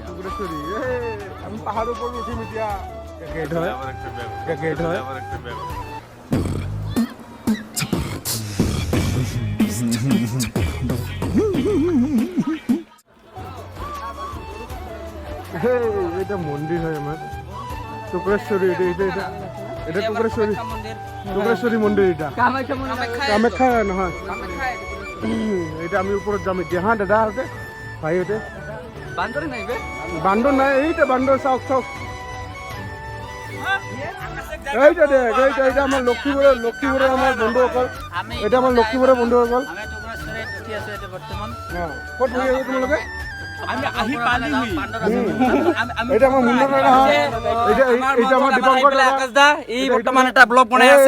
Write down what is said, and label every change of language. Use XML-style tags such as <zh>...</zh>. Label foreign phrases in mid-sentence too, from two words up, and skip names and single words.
<as>টুকুৰেশ্বৰী আমি পাহাৰৰ ওপৰত উঠিম এতিয়া গেট হয় গেট হয় এটা মন্দিৰ হয় আমাৰ টুকুৰেশ্বৰী এটা টুকুৰেশ্বৰী মন্দিৰ এটা কামাখ্যা নহয় এটা আমি ওপৰত যাম এতিয়া হা দাদা হতে ভাইহঁতে বান্দৰ নাই বে বান্দৰ নাই এইটা বান্দৰ চাওক এইটা দেখ এইটা আমাৰ লক্ষীপুৰৰ আমাৰ বন্ধুসকল এটা আমাৰ লক্ষীপুৰৰ বন্ধুসকল আমি টুকুৰাচৰিত উঠি আছো এতিয়া বৰ্তমান ক'ত বহি আছো তোমালোকে আমি আহি পালিহি এটা আমাৰ মুন্না দাদা হয় এইটা আমাৰ দীপংকৰ দাদা আকাশ দা এই বৰ্তমান এটা ব্লগ বনাই আছে</as>